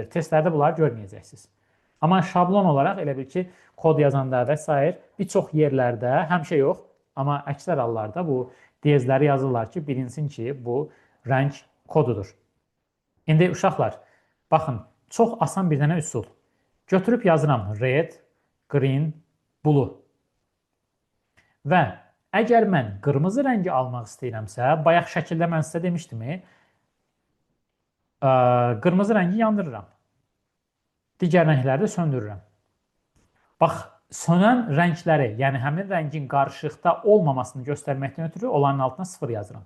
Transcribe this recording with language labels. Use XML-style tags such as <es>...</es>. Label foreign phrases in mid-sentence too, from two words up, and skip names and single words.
<az>Testlərdə bunları görməyəcəksiniz. Amma şablon olaraq elə bil ki, kod yazanda və s. bir çox yerlərdə, həmişə yox, amma əksər hallarda bu diyezləri yazırlar ki, bilinsin ki, bu rəng kodudur. İndi uşaqlar, baxın, çox asan bir dənə üsul. Götürüb yazıram</az> <en>red, green, blue.</en> <az>Və əgər mən qırmızı rəngi almaq istəyirəmsə, bayaq şəkildə mən sizə demişdim, qırmızı rəngi yandırıram. Digər rəngləri də söndürürəm. Bax, sönən rəngləri, yəni həmin rəngin qarışıqda olmamasını göstərməkdən ötürü onların altına 0 yazıram.</az>